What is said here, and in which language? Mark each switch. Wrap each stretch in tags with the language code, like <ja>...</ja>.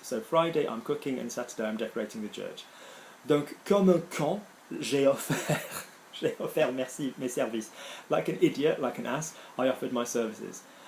<en>So Friday I'm cooking and Saturday I'm decorating the church.</en> <fr>Donc comme un con j'ai offert mes services.</fr> <en>Like an idiot, like an ass, I offered my services.</en>